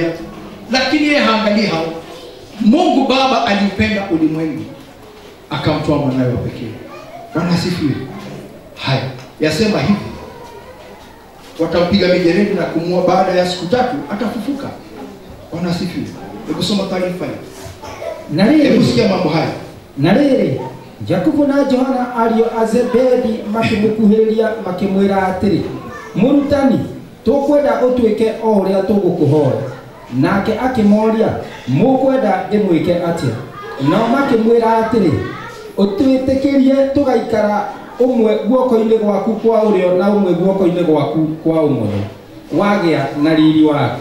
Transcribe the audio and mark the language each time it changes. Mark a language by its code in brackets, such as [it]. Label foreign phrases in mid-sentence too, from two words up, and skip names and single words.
[sw] Lakini yeye haangalii hao. Mungu Baba aliupenda ulimwengu akamtoa mwanawe wa pekee. Bwana asifiwe. Haya, yasema hivi. Watampiga mijeledi na kumua, baada ya siku 3 atafufuka. Bwana asifiwe. Hebu soma taarifa hii. Hebu sikia mambo haya. [ki] Na rĩrĩ, Jakubu na Johana ariũ a Zebedi makĩmũkuhĩrĩria makĩmwĩra atĩrĩ, Mũrutani, tũkwenda ũtuĩke o ũrĩa tũgũkũhoya. Nake akĩmoria, mũkwenda ndĩmwĩke atĩa? Nao makĩmwĩra atĩrĩ, ũtwĩtĩkĩrie tũgaikara ũmwe guoko-inĩ gwaku kwa ũrĩo na ũmwe guoko-inĩ gwaku kwa ũmotho, wagĩa na riri waku.